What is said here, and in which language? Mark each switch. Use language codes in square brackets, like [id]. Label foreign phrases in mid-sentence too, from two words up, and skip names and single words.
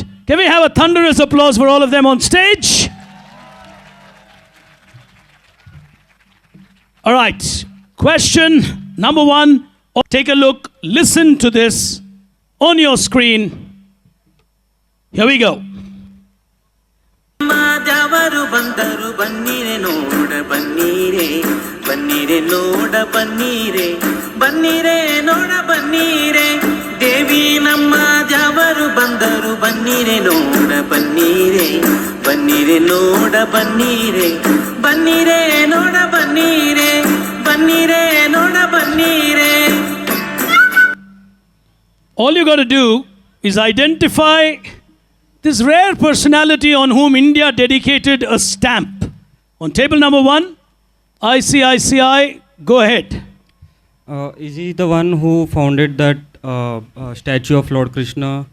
[en] Can we have a thunderous applause for all of them on stage? All right. Question number 1. Take a look. Listen to this on your screen. Here we go. [kn] ಮಾದವರು ಬಂದರು ಬನ್ನಿರೆ ನೋಡ ಬನ್ನಿರೆ ಬನ್ನಿರೆ ನೋಡ ಬನ್ನಿರೆ ಬನ್ನಿರೆ ನೋಡ ಬನ್ನಿರೆ ದೇವಿ ನಮ್ಮ ದ್ಯಾವರು ಬಂದರು ಬನ್ನಿರೆ ನೋಡ ಬನ್ನಿರೆ ಬನ್ನಿರೆ ನೋಡ ಬನ್ನಿರೆ ಬನ್ನಿರೆ ನೋಡ ಬನ್ನಿರೆ ಬನ್ನಿರೆ ನೋಡ ಬನ್ನಿರೆ. [en] All you got to do is identify this rare personality on whom India dedicated a stamp. On table number 1, ICICI, go ahead. Is he the one who founded that statue of Lord Krishna?